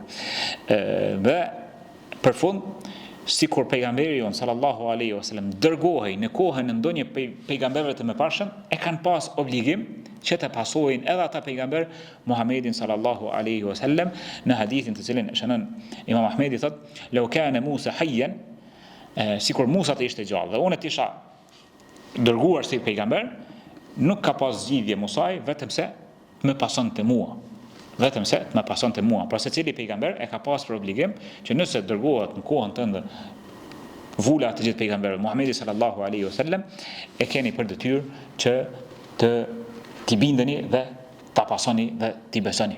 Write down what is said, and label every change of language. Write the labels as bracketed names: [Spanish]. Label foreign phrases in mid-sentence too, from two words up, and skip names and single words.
[Albanian] Dhe për fund, sikur pejgamberi jon [Arabic] صلى الله عليه وسلم [Albanian] dërgohej në kohën e ndonjë pejgamberëve të mëparshëm, e kanë pas obligim që të pasojnë edhe ata pejgamber Muhammedin [Arabic] صلى الله عليه وسلم. [Albanian] Në hadithin të cilin shënon Imam Ahmedi thot: [Arabic] "لو كان موسى حيا", [Albanian] sikur Musa të ishte gjallë dhe unë të isha dërguar si pejgamber, nuk ka pas zgjidhje Musaj vetëm se më pasonte mua. Vetëm se më pasonte mua. Pra secili pejgamber e ka pas për obligim që nëse dërgohet në kohën tënde vula të gjithë pejgamberëve Muhammedi [Arabic] صلى الله عليه وسلم, [Albanian] e keni për detyrë që t'i bindeni dhe ta pasoni dhe t'i besoni.